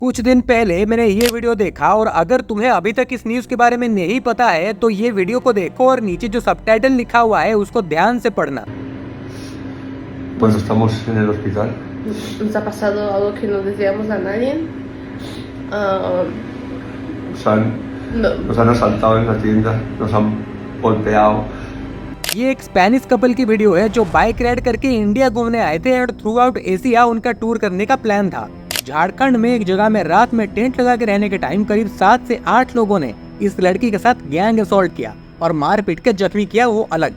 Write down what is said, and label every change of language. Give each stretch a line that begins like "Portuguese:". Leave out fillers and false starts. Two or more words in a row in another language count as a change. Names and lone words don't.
Hindi: कुछ दिन पहले मैंने ये वीडियो देखा और अगर तुम्हें अभी तक इस न्यूज के बारे में नहीं पता है तो ये वीडियो को देखो और नीचे जो सबटाइटल लिखा हुआ है उसको ध्यान से पढ़ना।
Spanish: Pues estamos en el hospital. Nos ha pasado algo que no deseamos a nadie. Ah, Nos han, no, nos han asaltado en la tienda, nos han golpeado.
Hindi: ये एक
English: Spanish couple
Hindi: की वीडियो है जो
English: bike ride
Hindi: करके इंडिया घूमने आए थे और
English: throughout Asia
Hindi: उनका टूर करने का प्लान था। झारखंड में एक जगह में रात में टेंट लगा के रहने के टाइम करीब 7 से 8 लोगों ने इस लड़की के साथ
English: gang assault
Hindi: किया और मार पीट के जख्मी किया, वो अलग।